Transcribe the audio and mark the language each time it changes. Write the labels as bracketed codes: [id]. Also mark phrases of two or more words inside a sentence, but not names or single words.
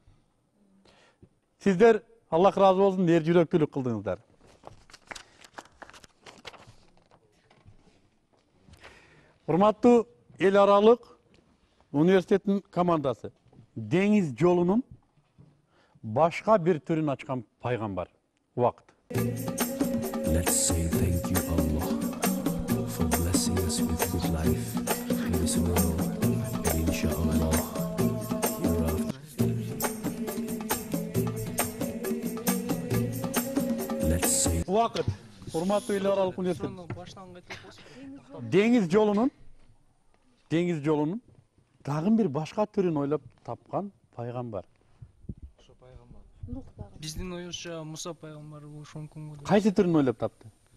[ky] Сиздер, Аллах разы болсун, эр жүрөктүүлүк кылдыңыздар. Урматтуу эл аралык университеттин командасы деңиз жолунун башка бир түрүн ачкан пайгамбар. Убакыт. [en] let's say thank you, Allah, for blessing us with good life in this world. And [ar] إن شاء الله, [en] let's say. [ky] Убакыт. Урматтуу эл аралык университет. Деңиз жолунун дагы бир башка түрүн ойлоп тапкан пайгамбар. Биздин оюбузча Муса пайгамбар болушу мүмкүн го. Кайсы түрүн ойлоп тапты?